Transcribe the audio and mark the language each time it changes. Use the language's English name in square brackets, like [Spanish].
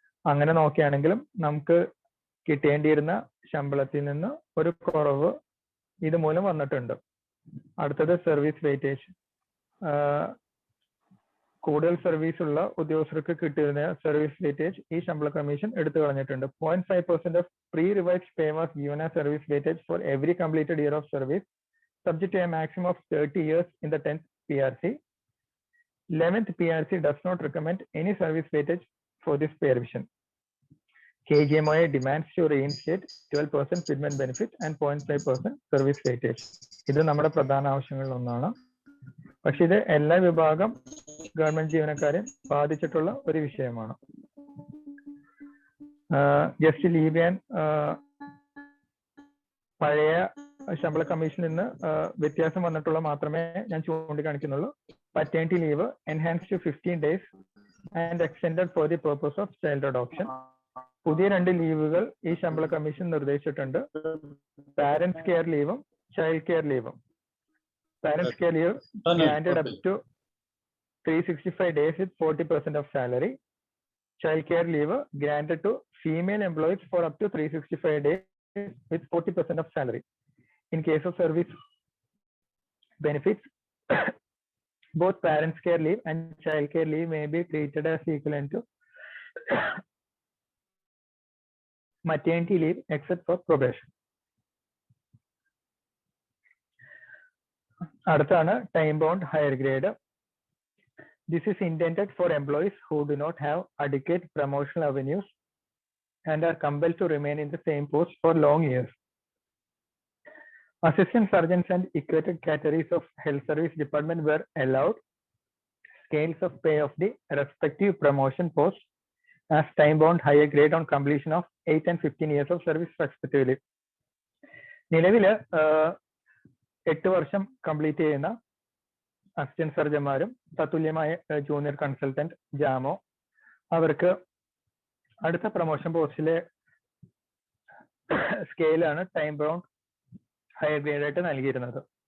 [Malayalam] അങ്ങനെ നോക്കുകയാണെങ്കിലും നമുക്ക് കിട്ടേണ്ടിയിരുന്ന ശമ്പളത്തിൽ നിന്ന് ഒരു കുറവ് ഇതുമൂലം വന്നിട്ടുണ്ട്. അടുത്തത് സർവീസ് വെയിറ്റേജ്. കൂടുതൽ സർവീസ് ഉള്ള ഉദ്യോഗസ്ഥർക്ക് കിട്ടിയിരുന്ന സർവീസ് വെയിറ്റേജ് ഈ ശമ്പള കമ്മീഷൻ എടുത്തു കളഞ്ഞിട്ടുണ്ട്. [English] 0.5% of pre-revised pay was given as service weightage for every completed year of service, subject to a maximum of 30 years in the 10th PRC. 11th PRC does not recommend any service weightage for this pay revision. KGMOA demands to reinstate 12% fitment benefit and 0.5% service weightage. [Malayalam] ഇത് നമ്മുടെ പ്രധാന ആവശ്യങ്ങളിൽ ഒന്നാണ്. പക്ഷെ ഇത് എല്ലാ വിഭാഗം government ജീവനക്കാരെ ബാധിച്ചിട്ടുള്ള ഒരു വിഷയമാണ്. ജസ്റ്റ് ലീവ് ചെയ്യാൻ പഴയ ശമ്പള കമ്മീഷനിൽ നിന്ന് വ്യത്യാസം വന്നിട്ടുള്ള മാത്രമേ ഞാൻ ചൂണ്ടിക്കാണിക്കുന്നുള്ളൂ. [English] Paternity leave enhance to 15 days and extended for the purpose of child adoption. [Malayalam] പുതിയ 2 ലീവുകൾ ഈ ശമ്പള കമ്മീഷൻ നിർദ്ദേശിച്ചിട്ടുണ്ട്. Parents care ലീവും child care ലീവും. [English] Parents care leave granted up to 365 days with 40% of salary. Child care leave granted to female employees for up to 365 days with 40% of salary. In case of service benefits, both parents care leave and child care leave may be treated as equivalent to maternity leave except for probation. [Malayalam] അടുത്താണ് [English] time bound higher grade. This is intended for employees who do not have adequate promotional avenues and are compelled to remain in the same post for long years. Assistant surgeons and equated categories of health service department were allowed scales of pay of the respective promotion posts as time-bound higher grade on completion of 8 and 15 years of service respectively. [Malayalam] നിലവില് 8 വർഷം complete ചെയ്യുന്ന assistant സർജന്മാരും തത്തുല്യമായ junior consultant ജാമോ അവർക്ക് അടുത്ത promotion പോസ്റ്റിലെ സ്കെയിലാണ് time bound higher grade ആയിട്ട് നൽകിയിരുന്നത്.